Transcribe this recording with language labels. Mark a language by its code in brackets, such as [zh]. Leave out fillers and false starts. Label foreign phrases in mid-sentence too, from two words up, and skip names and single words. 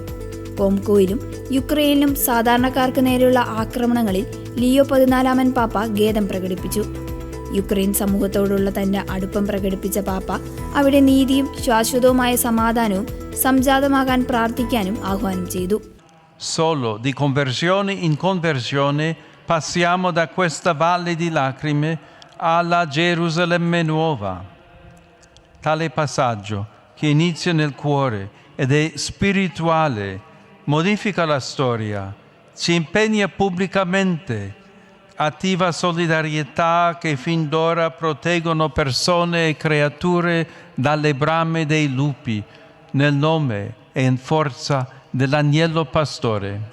[ml] കോംകോയിലും യുക്രൈനിലും സാധാരണക്കാർക്ക് നേരെയുള്ള ആക്രമണങ്ങളിൽ ലിയോ 14 പാപ്പ ഖേദം പ്രകടിപ്പിച്ചു. യുക്രൈൻ സമൂഹത്തോടുള്ള തന്റെ അടുപ്പം പ്രകടിപ്പിച്ച പാപ്പ അവിടെ നീതിയും ശാശ്വതവുമായ സമാധാനവും സംജാതമാകാൻ പ്രാർത്ഥിക്കാനും ആഹ്വാനം ചെയ്തു. [it] Solo di conversione in conversione passiamo da questa valle di lacrime alla Gerusalemme nuova. Tale passaggio, che inizia nel cuore ed è spirituale, modifica la storia, ci impegna pubblicamente, attiva solidarietà che fin d'ora proteggono persone e creature dalle brame dei lupi, nel nome e in forza dell'agnello pastore.